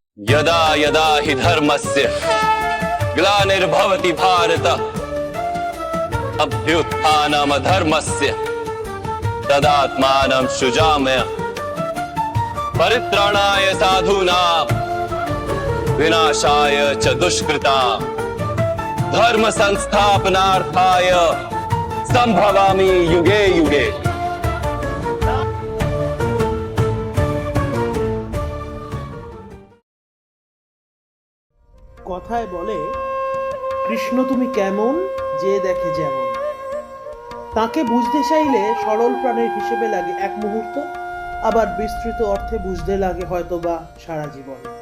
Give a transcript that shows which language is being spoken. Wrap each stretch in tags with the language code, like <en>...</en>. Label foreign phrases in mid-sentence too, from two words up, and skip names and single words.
<sa>यदा यदा हि धर्मस्य ग्लानिर्भवति भारत अभ्युत्थानमधर्मस्य तदात्मानं सृजाम्य परित्राणाय साधूनां विनाशाय च दुष्कृतां धर्म संस्थापनार्थाय संभवामि युगे युगे।</sa> <bn>কথায় বলে, কৃষ্ণ তুমি কেমন যে দেখে যেমন। তাকে বুঝতে চাইলে সরল প্রাণের হিসেবে লাগে এক মুহূর্ত, আবার বিস্তৃত অর্থে বুঝতে লাগে হয়তোবা সারা জীবন।</bn>